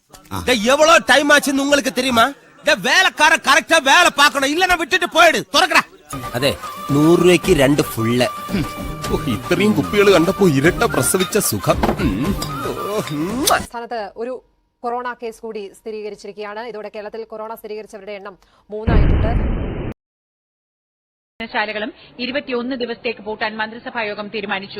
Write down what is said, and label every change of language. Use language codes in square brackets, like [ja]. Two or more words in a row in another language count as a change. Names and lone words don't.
[ta] எவ்வளவு டைம் ஆச்சுன்னு உங்களுக்கு தெரியுமா? வேலைக்கார கரெக்டா வேலை பார்க்கணும், இல்லன்னா விட்டுட்டு போயிடு. [ml] തുറക്കടാ. അതെ 100 രൂപയ്ക്ക് 2 ഫുള്ള്. ഇത്രയും കുപ്പികൾ കണ്ടപ്പോ ഇരട്ട പ്രസവിച്ച സുഖം. സംസ്ഥാനത്ത് ഒരു കൊറോണ കേസ് കൂടി സ്ഥിരീകരിച്ചിരിക്കുകയാണ്. ഇതോടെ കേരളത്തിൽ കൊറോണ സ്ഥിരീകരിച്ചവരുടെ എണ്ണം 3 ആയിട്ടുണ്ട്. ശാലകളും 21 ദിവസത്തേക്ക് പൂട്ടാൻ മന്ത്രിസഭാ യോഗം തീരുമാനിച്ചു.